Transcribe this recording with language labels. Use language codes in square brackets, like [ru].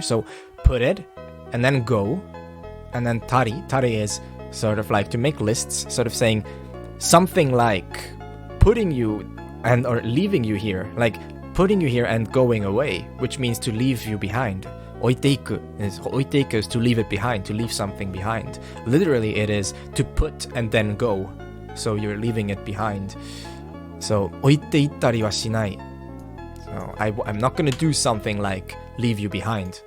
[en] So, put it, and then go. And then tari is sort of like to make lists, sort of saying something like putting you or leaving you here, like putting you here and going away, which means to leave you behind. Oiteiku is to leave it behind, to leave something behind. Literally, it is to put and then go. So you're leaving it behind. [ja] So, 置いていったりはしない. [en] So I'm not going to do something like leave you behind.